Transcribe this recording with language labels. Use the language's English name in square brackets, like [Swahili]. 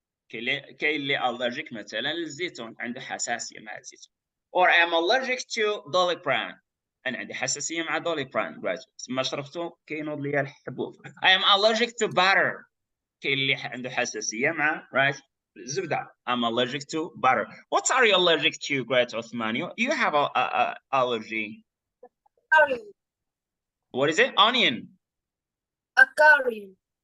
[Arabic] كاين اللي allergic مثلا للزيتون، عنده حساسيه مع الزيتون. [English] or I am allergic to doliprane، [Arabic] انا عندي حساسيه مع [English] doliprane. [Arabic] right ما شربته كينوض لي الحبوب. I am allergic to butter، كاين اللي عنده حساسيه مع right الزبده. [English] I'm allergic to butter. What are you allergic to, great Othmane? You have a allergy. Aquarium. What is it? Onion. Aquarium.